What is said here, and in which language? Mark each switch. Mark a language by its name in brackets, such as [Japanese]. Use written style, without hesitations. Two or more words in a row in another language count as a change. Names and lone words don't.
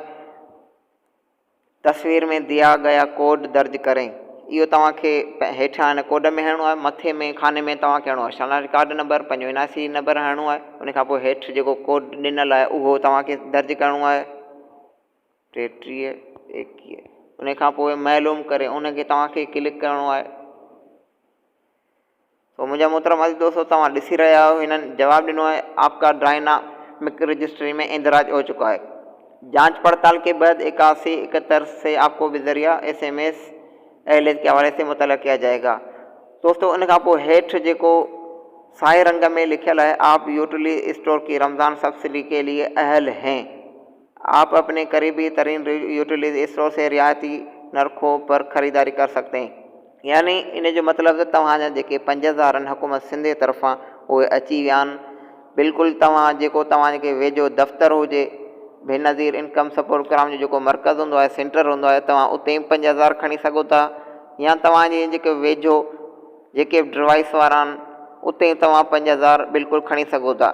[Urdu] تصویر میں دیا گیا کوڈ درج کریں, [Sindhi] इहो तव्हांखे हेठां हिन कोड में हणिणो आहे। मथे में खाने में तव्हांखे हणिणो आहे शनाख़्ती कार्ड नंबर, पंहिंजो NIC नंबर हणिणो आहे। उन खां पोइ हेठि जेको कोड ॾिनल आहे उहो तव्हांखे दर्ज करिणो आहे 3321। उन खां पोइ मालूम करे उनखे तव्हांखे क्लिक करिणो आहे। तो मुंहिंजा मोहतरम अज़ीज़ दोस्तों, तव्हां ॾिसी रहिया आहियो, हिननि जवाबु ॾिनो है [Urdu] آپکا ڈائنامک رجسٹری میں اندراج ہو چکا ہے. جانچ پڑتال کے بعد 8171 سے آپکو بذریعہ SMS ایئرلائنز کے حوالے سے مطلع کیا جائے گا. [Sindhi] दोस्तों उन खां पोइ हेठि जेको साए रंग में लिखियल है [Urdu] آپ یوٹیلیٹی سٹور کی رمضان سبسڈی کے لیے اہل ہیں، آپ اپنے قریبی ترین یوٹیلیٹی سٹور سے رعایتی نرخوں پر خریداری کر سکتے ہیں. [Sindhi] यानी इन जो मतिलबु त तव्हांजा जेके 5000 आहिनि हुकूमत सिंध जे तरफ़ां उहे अची विया आहिनि। बिल्कुलु तव्हां जेको तव्हांखे वेझो दफ़्तरु हुजे, बेनज़ीर इनकम सपोर्ट प्रोग्राम जो जेको मर्कज़ हूंदो आहे, सेंटर हूंदो आहे, तव्हां उते ई 5000 खणी सघो था। या तव्हांजे जेके वेझो जेके डिवाइस वारा आहिनि उते ई तव्हां 5000 बिल्कुलु खणी सघो था।